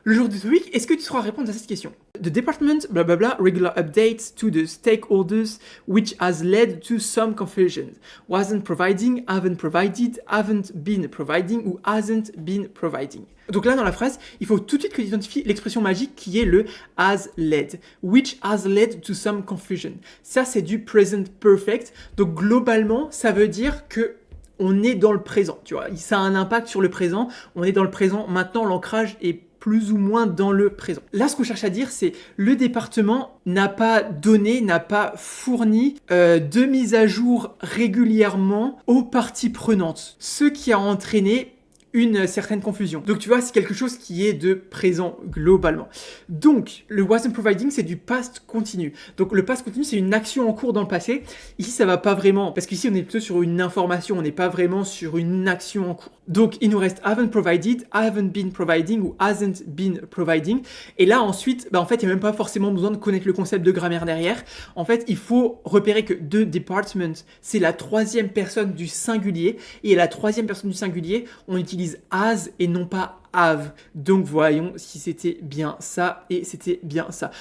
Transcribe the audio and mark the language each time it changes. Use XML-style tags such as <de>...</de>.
<fr>le jour du TOEIC, est-ce que tu sauras répondre à cette question?</fr> <en>The department, blah blah blah, regular updates to the stakeholders, which has led to some confusion. Wasn't providing, haven't provided, haven't been providing ou hasn't been providing.</en> <fr>Donc là, dans la phrase, il faut tout de suite que tu identifies l'expression magique qui est le has led,</fr> <en>which has led to some confusion.</en> <fr>Ça, c'est du present perfect. Donc globalement, ça veut dire que on est dans le présent, tu vois. Ça a un impact sur le présent. On est dans le présent. Maintenant, l'ancrage est plus ou moins dans le présent. Là, ce qu'on cherche à dire, c'est le département n'a pas donné, n'a pas fourni de mise à jour régulièrement aux parties prenantes, ce qui a entraîné une certaine confusion. Donc tu vois, c'est quelque chose qui est de présent globalement. Donc, le</fr> <en>wasn't providing,</en> <fr>c'est du past continu. Donc le past continu, c'est une action en cours dans le passé. Ici, ça va pas vraiment, parce qu'ici, on est plutôt sur une information, on n'est pas vraiment sur une action en cours. Donc, il nous reste</fr> <en>haven't provided, haven't been providing</en> <fr>ou</fr> <en>hasn't been providing.</en> <fr>Et là, ensuite, en fait, il n'y a même pas forcément besoin de connaître le concept de grammaire derrière. En fait, il faut repérer que</fr> <en>the department,</en> <fr>c'est la troisième personne du singulier. Et la troisième personne du singulier, on utilise has et non pas have. Donc voyons si c'était bien ça et c'était bien ça.</fr>